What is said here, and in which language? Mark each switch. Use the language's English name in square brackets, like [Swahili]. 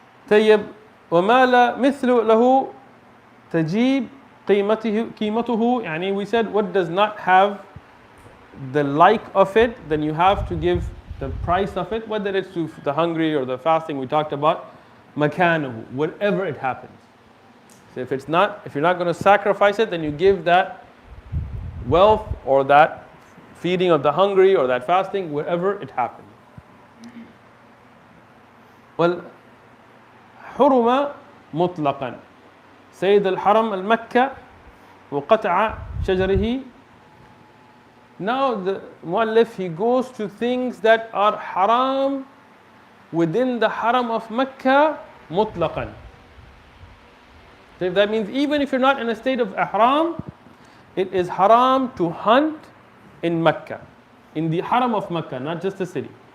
[Arabic] طيب وما لا مثل له تجيب قيمته, [English] يعني we said what does not have the like of it, then you have to give the price of it, whether it's to the hungry or the fasting we talked about, makanahu, wherever it happens. So if you're not going to sacrifice it, then you give that wealth or that feeding of the hungry or that fasting wherever it happens. [Arabic] Well, حرم مطلقا سيد الحرم المكة وقطع شجره. [English] Now the muallif, he goes to things that are haram within the haram of Mecca mutlaqan. So that means even if you're not in a state of ihram, it is haram to hunt in Mecca, in the haram of Mecca, not just the city.